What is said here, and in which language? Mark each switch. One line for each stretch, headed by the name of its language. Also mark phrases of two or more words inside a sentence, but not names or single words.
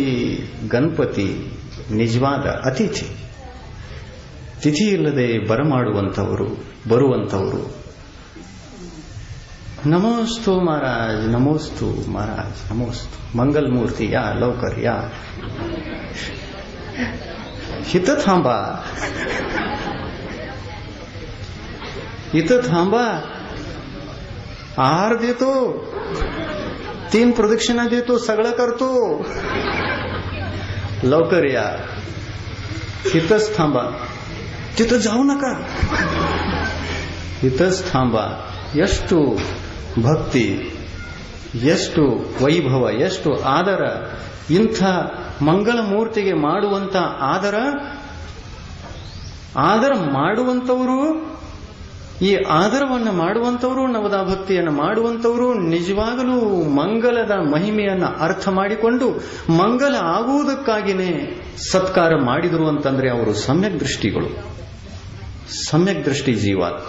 Kannada: ಗಣಪತಿ ನಿಜವಾದ ಅತಿಥಿ, ತಿಥಿ ಇಲ್ಲದೆ ಬರಮಾಡುವಂಥವರು, ಬರುವಂಥವರು. ನಮೋಸ್ತು ಮಹಾರಾಜ್, ನಮೋಸ್ತು ಮಹಾರಾಜ್, ನಮೋಸ್ತು.
Marathi: मंगलमूर्ती या लौकर या. इथं थांबा, इथं थांबा. आहार देतो, 3 प्रदक्षिणा देतो, सगळं करतो. लवकर या. इथंच थांबा, तिथं जाऊ नका. इथंच थांबा.
Kannada: ಎಷ್ಟು ಭಕ್ತಿ, ಎಷ್ಟು ವೈಭವ, ಎಷ್ಟು ಆದರ. ಇಂಥ ಮಂಗಳ ಮೂರ್ತಿಗೆ ಮಾಡುವಂತ ಆದರ ಮಾಡುವಂತವರು, ಈ ಆದರವನ್ನು ಮಾಡುವಂತವರು, ನವದಾ ಭಕ್ತಿಯನ್ನು ಮಾಡುವಂತವರು ನಿಜವಾಗಲೂ ಮಂಗಲದ ಮಹಿಮೆಯನ್ನು ಅರ್ಥ ಮಾಡಿಕೊಂಡು ಮಂಗಲ ಆಗುವುದಕ್ಕಾಗಿಯೇ ಸತ್ಕಾರ ಮಾಡಿದರು ಅಂತಂದ್ರೆ ಅವರು ಸಮ್ಯಕ್ ದೃಷ್ಟಿಗಳು, ಸಮ್ಯಕ್ ದೃಷ್ಟಿ ಜೀವಾತ್ಮ.